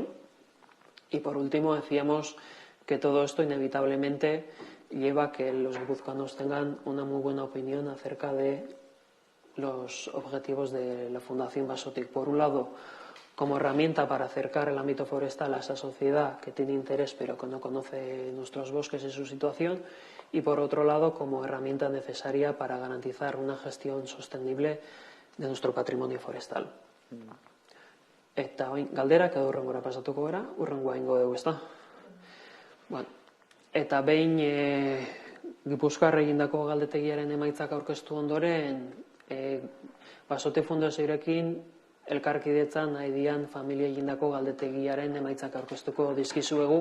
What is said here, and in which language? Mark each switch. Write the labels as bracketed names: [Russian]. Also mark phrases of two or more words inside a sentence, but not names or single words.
[Spanish] Y por último decíamos que todo esto inevitablemente lleva a que los guipuzcoanos tengan una muy buena opinión acerca de los objetivos de la Fundación Basotic. Por un lado, como herramienta para acercar el ámbito forestal a esa sociedad que tiene interés pero que no conoce nuestros bosques y su situación, y por otro lado, como herramienta necesaria para garantizar una gestión sostenible de nuestro patrimonio forestal. [Basque] Eta galderak edo hurrengora pasatuko gara, hurrengoa ingo dugu, ezta? Bueno, eta behin Gipuzkoar egindako galdetegiaren emaitzak aurkeztu ondoren, Basotic Fundazioarekin elkarkidetzan nahi dian familia egindako galdetegiaren emaitzak aurkeztuko dizkizuegu.